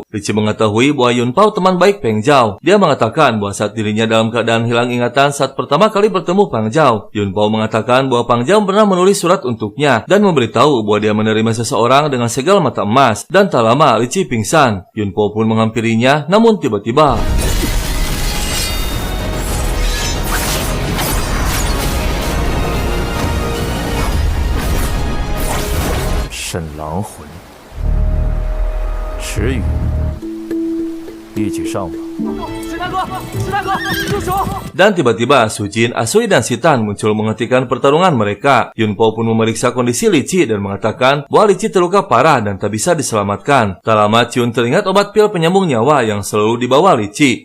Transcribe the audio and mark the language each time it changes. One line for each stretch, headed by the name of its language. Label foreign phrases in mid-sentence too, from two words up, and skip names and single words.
Indonesian: Li Qi mengetahui bahwa Yun Pao teman baik Peng Zhao. Dia mengatakan bahwa saat dirinya dalam keadaan hilang ingatan saat pertama kali bertemu Pang Zhao, Yun Pao mengatakan bahwa Pang Zhao pernah menulis surat untuknya dan memberitahu bahwa dia menerima seseorang dengan segel mata emas, dan tak lama Li Qi pingsan. Yun Pao pun menghampirinya, namun tiba-tiba
Chinese: 沈狼魂，迟雨，一起上吧。
Indonesian: Dan tiba-tiba Su Jin, Asui, dan Citan muncul menghentikan pertarungan mereka. Yun Pao pun memeriksa kondisi Li Qi dan mengatakan bahwa Li Qi terluka parah dan tak bisa diselamatkan. Tak lama Ciun teringat obat pil penyambung nyawa yang selalu dibawa Li Qi.